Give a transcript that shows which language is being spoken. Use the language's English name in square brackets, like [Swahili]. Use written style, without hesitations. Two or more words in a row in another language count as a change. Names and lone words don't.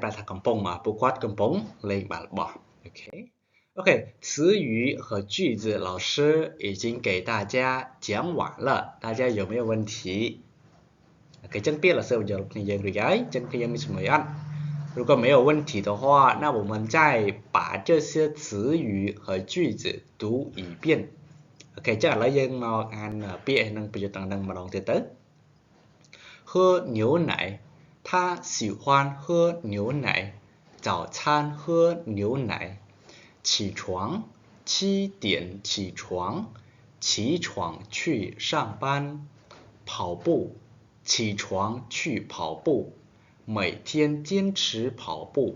[Khmer] ប្រែថាកំពុងពួកគាត់កំពុងលេងបាល់បោះ [Chinese] OK 词语和句子老师已经给大家讲完了大家有没有问题 [Khmer] OK ចឹងពាក្យ老师បញ្ចូលគ្នាយើងរួចហើយចឹងគ្នាមាន [Chinese] 什么样如果没有问题的话那我们再把这些词语和句子读一遍 OK [Khmer] ចឹងឥឡូវយើងមកអានពាក្យនិងប្រយោគទាំងហ្នឹងម្ដងទៀតទៅ [Chinese] 喝牛奶他喜欢喝牛奶早餐喝牛奶起床7点起床去上班跑步起床去跑步，每天坚持跑步。